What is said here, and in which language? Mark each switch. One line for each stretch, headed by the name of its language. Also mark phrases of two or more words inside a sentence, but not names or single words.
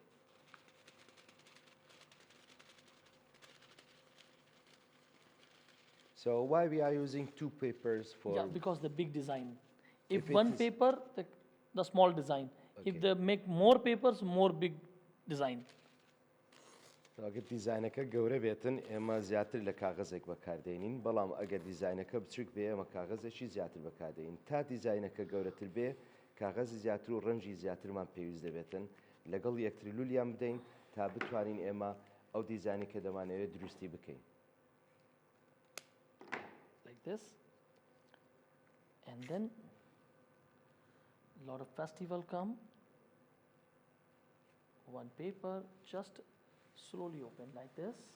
English: So why we are using two papers for? Yeah, because the big design. If it one is- paper, the small design. If Okay. they make more papers, more big design.
Central Kurdish: ئەگەر دیزاینەکە گەورە بێتن ئێمە زیاتر لە کاغەزێک بەکاردێنین بەڵام ئەگەر دیزاینەکە بچوک بێ ئەمە کاغەزێکی زیاتر بەکاردێنین تا دیزاینەکە گەورەتر بێ کاغەزی زیاتر و ڕەنجی زیاترمان پێویست دەبێتن لەگەڵ یەکتر لولیان بدەین تا بتوانین ئێمە ئەو دیزاینی کە دەمانەوێت دروستی بکەین.
English: Like this. And then lot of festival come. One paper, just slowly open like this.